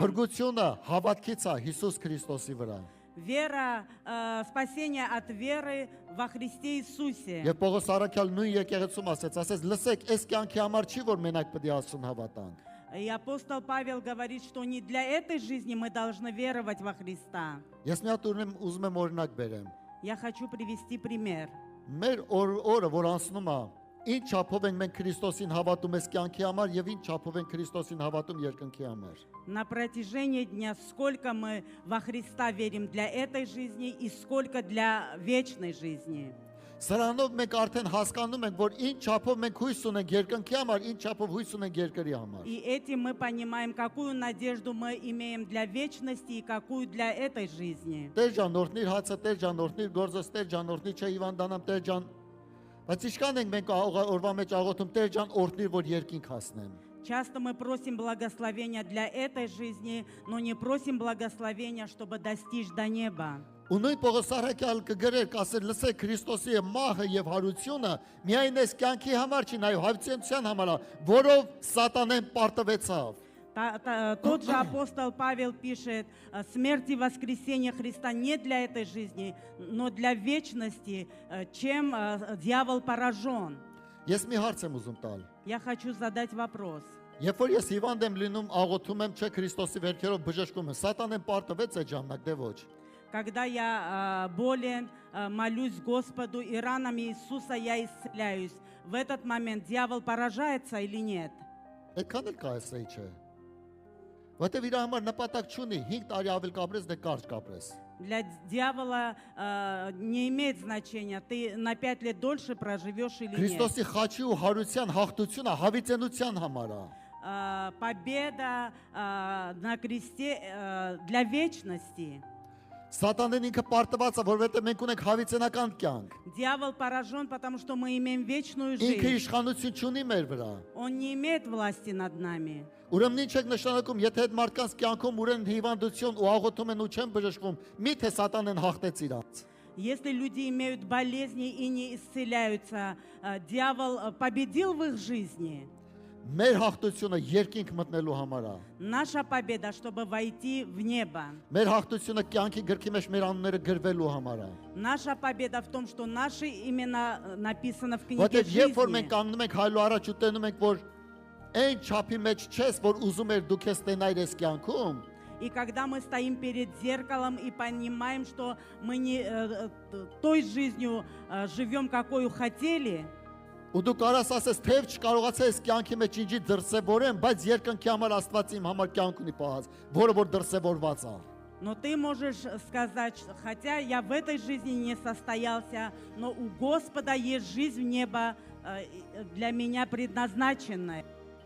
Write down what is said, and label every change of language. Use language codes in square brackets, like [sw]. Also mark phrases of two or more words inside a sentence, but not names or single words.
[hy] Փրկությունը հավատքից է Հիսուս Քրիստոսի վրա։ [ru] Вера, спасение от веры во Христе Иисусе. [hy] Եվ Պողոս առաքյալ նույն եկեղեցում ասեց, լսեք, այս կյանքի համար չի որ մենակ պետք է Աստծուն հավատանք։ [ru] И апостол Павел говорит, что не для этой жизни мы должны веровать во Христа. [hy] Ես մի հատ ուզում եմ օրինակ բերեմ։ [ru] Я хочу привести пример. [hy] Մեր օրը, որ անցնում է, ինչ չափով ենք մենք Քրիստոսին հավատում այս կյանքի համար եւ ինչ չափով ենք Քրիստոսին հավատում երկնքի համար։ [ru] На протяжении дня сколько мы во Христа верим для этой жизни и сколько для вечной жизни. [hy] Սրանով մենք արդեն հասկանում ենք, որ ինչ չափով մենք հույս ունենք երկնքի համար, ինչ չափով հույս ունենք երկրի համար։ [ru] И этим мы понимаем, какую надежду мы имеем для вечности и какую для этой жизни. [hy] Տեր ջան, օրհնիր հացը, Տեր ջան, օրհնիր գործս, Տեր ջան, օրհնի չէ հիվանդանամ, Տեր ջան։ Բայց ինչքան ենք մենք օրվա մեջ աղոթում, Տեր ջան, օրհնիր, որ երկինք հասնեմ։ [ru] Часто мы просим благословения для этой жизни, но не просим благословения, чтобы достичь до неба. [hy] Ու նույն Պողոս առաքյալ կգրեր, կասեր, լսեք Քրիստոսի մահը եւ հարությունը միայն այս կյանքի համար չի, նաեւ հավիտենության համար, որով սատանեն պարտվեցավ։ [ru] Тот же апостол Павел пишет, смерть и воскресение Христа не для этой жизни, но для вечности, чем дьявол поражен. [hy] Ես մի հարց եմ ուզում տալ։ [ru] Я хочу задать вопрос. [hy] Երբ որ ես հիվանդ եմ լինում, աղոթում եմ, չէ Քրիստոսի վերքերով բժշկում եմ, սատանեն պարտվեց այդ ժամանակ, դե ոչ։ [ru] Когда я болен, молюсь Господу и ранами Иисуса я исцеляюсь. В этот момент дьявол поражается или нет? [hy] Այդքան էլ կայսեի չէ։ Որտեւ իր համար նպատակ չունի 5 տարի ավել կապրես, դե կարճ կապրես։ [ru] Для дьявола не имеет значения, ты на 5 лет дольше проживешь или нет. [hy] Քրիստոսի խաչի ու հարության հաղթությունը հավիտենության համար է։ [ru] Победа на кресте для вечности. [hy] Սատանեն ինքը պարտված է, որովհետեւ մենք ունենք հավիտենական կյանք։ [ru] Դիավոլ поражен, потому что мы имеем вечную [hy] Ինքը [ru] жизнь. [hy] իշխանություն չունի մեր վրա։ [ru] Он не имеет власти над нами. [hy] Ուրեմն ինչ եք նշանակում, եթե այդ մարդկանց կյանքում ունեն հիվանդություն ու աղոթում են ու չեն բժշկվում, միթե սատանեն հաղթեց իրանց։ [ru] Если люди имеют болезни и не исцеляются, дьявол победил в их жизни. [hy] Մեր հաղթությունը երկինք մտնելու համար է։ [ru] Наша победа, чтобы войти в небо. [hy] Մեր հաղթությունը կյանքի գրքի մեջ մեր անունները գրվելու համար է։ [ru] Наша победа в том, что наши имена написано в книге [hy] Որտեղ երբ որ մենք [ru] жизни. [hy] կանգնում ենք հայլու առաջ ու տենում ենք, որ այն չափի մեջ չես, որ ուզում ես դուք ես տենայր այս կյանքում, [ru] И когда мы стоим перед зеркалом и понимаем, что мы не той жизнью живем, какую хотели, [hy] ու դու կարաս ասես, թեև չկարողացա այս կյանքի մեջ ինչի դրսևորեմ, բայց երկնքի համար Աստված իմ համար կյանք ունի պահած, որը որ դրսևորված է։ [ru] но ты можешь сказать, хотя я в этой жизни не состоялся, но у Господа есть жизнь в небо для меня предназначенная.